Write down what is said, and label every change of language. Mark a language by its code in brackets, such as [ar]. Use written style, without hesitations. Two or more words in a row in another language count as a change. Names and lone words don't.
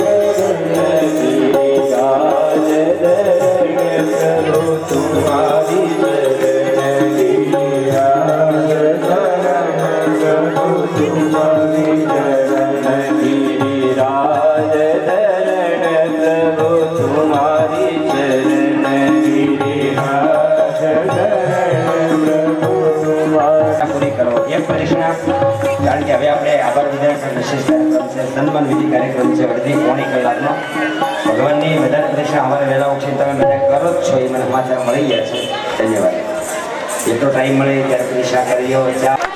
[hi] गिरिराज प्रभु तुम्हारी शरण प्रभु तुम्हारी गिरिराज प्रभु तुम्हारी शरण [gu] પૂરી કરો એક પરીક્ષા કારણ કે હવે આપણે આભાર વિધાન વિશેષ કાર્યક્રમ છે સન્માન વિધિ કાર્યક્રમ છે અડધી પોણી કલાકનો ભગવાનની બધા પરીક્ષા અમારે વહેલા ઉઠીને તમે બધા કરો જ છો એ મને સમાચાર મળી ગયા છે ધન્યવાદ જેટલો ટાઈમ મળે ત્યારે પરીક્ષા કરીઓ ચા